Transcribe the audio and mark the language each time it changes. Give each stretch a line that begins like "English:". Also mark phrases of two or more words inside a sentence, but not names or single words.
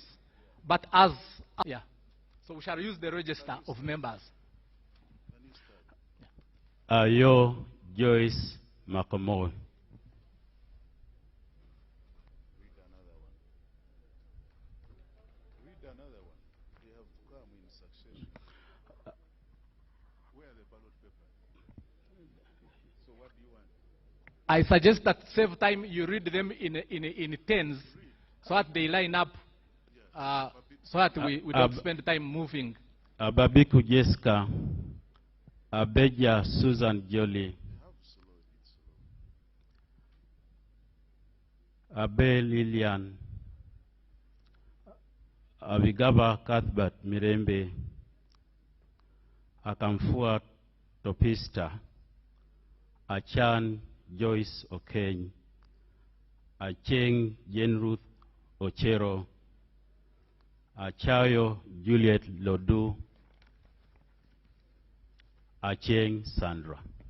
English: But so we shall use the register of members. Ayo Joyce Makamoi. I suggest that save time, you read them in tens so that they line up, so that we don't spend time moving. Ababiku Jessica, Abeja Susan Jolie, Abe Lilian, Abigaba Cuthbert Mirembe, Akamfua Topista, Achan Joyce Okeny, Acheng Jane Ruth Ochero, Achayo Juliet Lodu, Acheng Sandra.